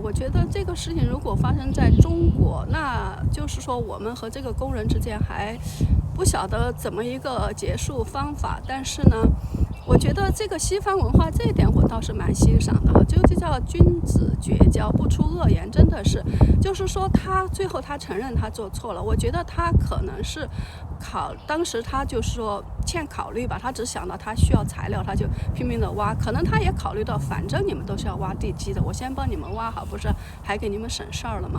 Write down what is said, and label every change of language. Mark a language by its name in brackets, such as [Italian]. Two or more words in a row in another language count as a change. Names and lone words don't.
[Chinese] 我覺得這個事情如果發生在中國，那就是說我們和這個工人之間還不曉得怎麼一個結束方法。但是呢，我覺得這個西方文化這一點我倒是蠻欣賞的，就叫君子絕交，不出惡言，真的是，就是說他最後他承認他做錯了，我覺得他可能是當時他就是說欠考慮吧，他只想到他需要材料，他就拼命的挖，可能他也考慮到反正你們都是要挖地基的，我先幫你們挖好，不是還給你們省事兒了嗎？